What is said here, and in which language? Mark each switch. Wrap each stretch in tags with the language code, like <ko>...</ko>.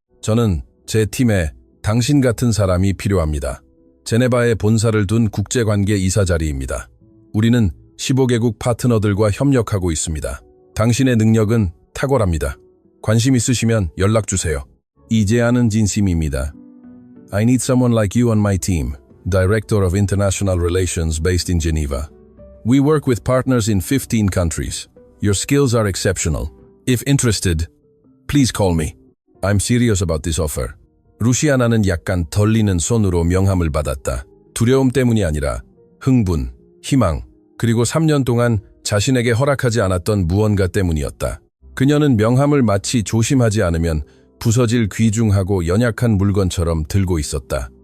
<ko>저는 제 팀에 당신 같은 사람이 필요합니다. 제네바에 본사를 둔 국제관계 이사자리입니다. 우리는 15개국 파트너들과 협력하고 있습니다. 당신의 능력은 탁월합니다. 관심 있으시면 연락 주세요. 이재하는 진심입니다.</ko> <en>I need someone like you on my team, Director of International Relations based in Geneva. We work with partners in 15 countries. Your skills are exceptional. If interested, please call me. I'm serious about this offer.</en> <ko>루시아나는 약간 떨리는 손으로 명함을 받았다. 두려움 때문이 아니라 흥분, 희망, 그리고 3년 동안 자신에게 허락하지 않았던 무언가 때문이었다. 그녀는 명함을 마치 조심하지 않으면 부서질 귀중하고 연약한 물건처럼 들고 있었다.</ko>